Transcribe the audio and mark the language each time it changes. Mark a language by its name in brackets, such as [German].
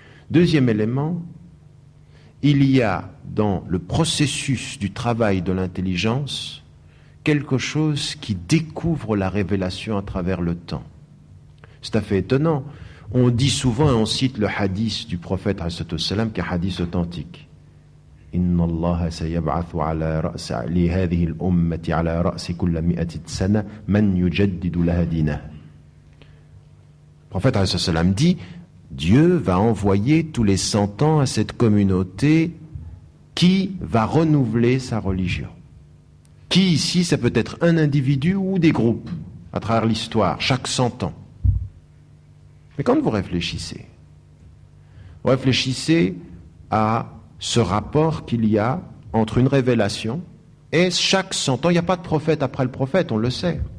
[French] Deuxième élément, il y a dans le processus du travail de l'intelligence quelque chose qui découvre la révélation à travers le temps. C'est tout à fait étonnant. On dit souvent et on cite le hadith du prophète ﷺ, qui est un hadith authentique. [Arabic] إن الله سيبعث على رأس لهذه الأمة على رأس كل 100 سنة من يجدد لها دينها. [French] Le prophète alayhi salam dit, Dieu va envoyer tous les 100 ans à cette communauté qui va renouveler sa religion. Qui ici, ça peut être un individu ou des groupes. à travers l'histoire, chaque 100 ans. Mais quand vous réfléchissez à ce rapport qu'il y a entre une révélation et chaque 100 ans, il n'y a pas de prophète après le prophète, on le sait.